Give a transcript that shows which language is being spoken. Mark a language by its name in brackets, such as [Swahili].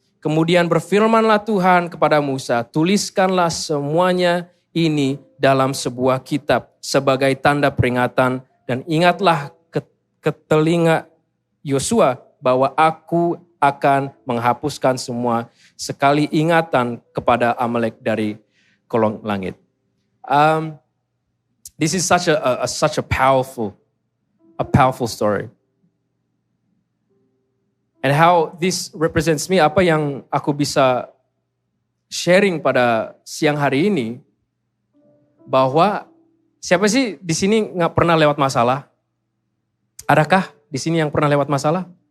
[Indonesian] Kemudian berfirmanlah Tuhan kepada Musa, tuliskanlah semuanya ini dalam sebuah kitab sebagai tanda peringatan, dan ingatlah ke telinga Yosua bahwa aku akan menghapuskan semua sekali ingatan kepada Amalek dari kolong langit. [English] This is such a powerful story. And how this represents me, [Indonesian] apa yang aku bisa sharing pada siang hari ini, bahwa siapa sih di sini nggak pernah lewat masalah? Adakah di sini yang pernah lewat masalah?